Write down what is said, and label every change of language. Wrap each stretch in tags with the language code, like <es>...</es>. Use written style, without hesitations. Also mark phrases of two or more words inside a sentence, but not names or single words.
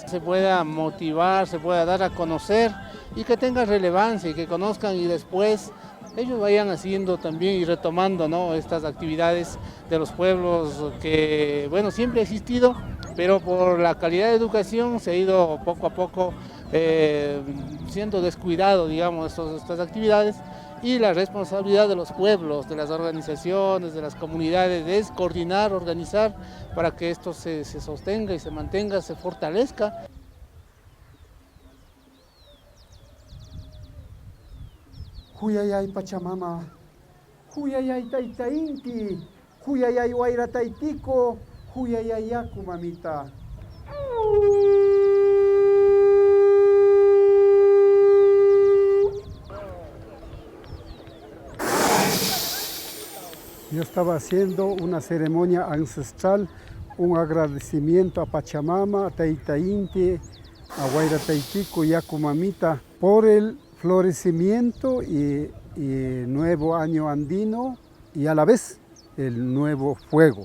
<es>se pueda motivar, se pueda dar a conocer y que tenga relevancia y que conozcan y después ellos vayan haciendo también y retomando, ¿no?, estas actividades de los pueblos que, bueno, siempre ha existido, pero por la calidad de educación se ha ido poco a poco siendo descuidado, digamos, estas actividades. Y la responsabilidad de los pueblos, de las organizaciones, de las comunidades, es coordinar, organizar para que esto se sostenga y se mantenga, se fortalezca.</es> <qu>Huyayay Pachamama, huyayay Tayta Inti, huyayay Wayra Taytiko, huyayay Yaku mamita.</qu> <es>Yo estaba haciendo una ceremonia ancestral, un agradecimiento a Pachamama, a Tayta Inti, a Wayra Taytiko y Yaku mamita por el florecimiento y nuevo año andino y a la vez el nuevo fuego.</es>